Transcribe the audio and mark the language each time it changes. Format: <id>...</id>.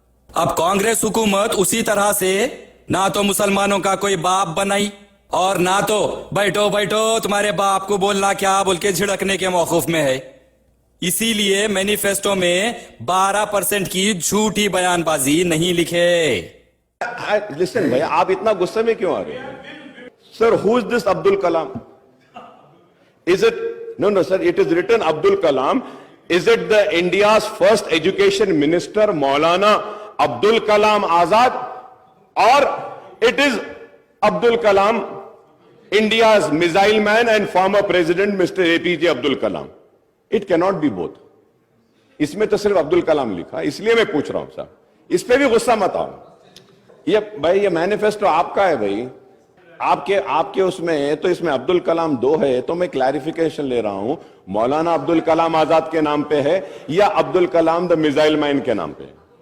<ur>اب کانگریس حکومت اسی طرح سے نہ تو مسلمانوں کا کوئی باپ بنائی اور نہ تو بیٹھو بیٹھو تمہارے باپ کو بولنا کیا بول کے جھڑکنے کے موقف میں ہے. اسی لیے مینیفیسٹو میں 12% کی جھوٹی بیان بازی نہیں لکھے. لسن بھائی, آپ اتنا غصے میں کیوں آ رہے ہیں؟ سر, who is this Abdul Kalam?</ur> <en>Is it, no sir, it is written Abdul Kalam. Is it the India's first education minister Maulana Abdul Kalam Azad, or it is Abdul Kalam, India's missile man and former president Mr. APJ Abdul Kalam? It cannot be both.</en> <ur>اس میں تو صرف عبد الکلام لکھا, اس لیے میں پوچھ رہا ہوں صاحب, اس پہ بھی غصہ مت آؤ. یہ بھائی یہ مینیفیسٹو آپ کا ہے بھائی, آپ کے اس میں ہے, تو اس میں عبد الکلام 2 ہے, تو میں کلیریفیکیشن لے رہا ہوں, مولانا عبد الکلام آزاد کے نام پہ ہے یا Abdul Kalam the missile man کے نام پہ ہے؟</ur>